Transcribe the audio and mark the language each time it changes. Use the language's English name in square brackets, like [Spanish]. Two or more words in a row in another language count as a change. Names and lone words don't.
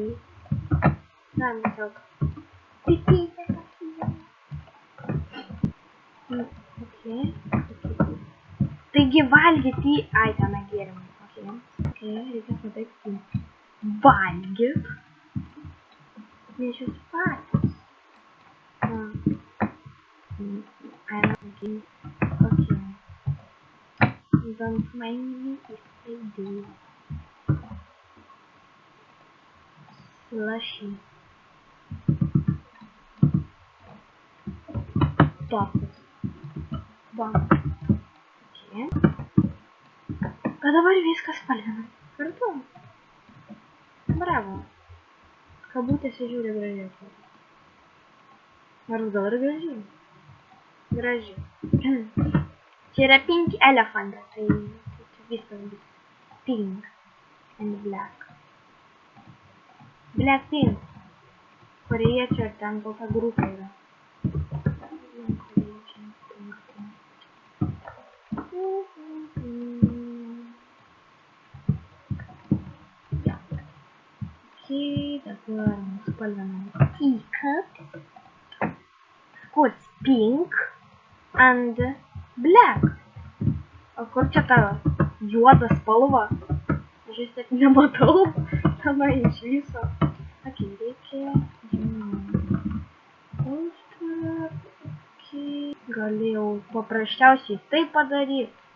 [Lithuanian] Na, tiesiog. Taigi valgyti į... Ai, tenai gėrimai. Ok, reikia pateikti. Valgyt. Nešius patys. Ok. [English] Don't mind me if I do. Slushy. [Lithuanian] Topas. Bom. Ok. O dabar viskas spalvinam. Kartu. Bravo. Kabutėse žiūri gražiai. Nors gal ir gražiai. Gražiai. Čia yra Pink Elephant. Tai viskas bus [English] pink and black. [Lithuanian] Blackpink. Korėjiečių ar ten kokia grupė yra. Okay, dabar spalvinam teacup. [English] Of course, pink and black. [Lithuanian] O kur čia ta juoda spalva? Aš vis tiek nematau. Tenai iš viso. Ok, reikia... Galėjau paprasčiausiai tai padaryti.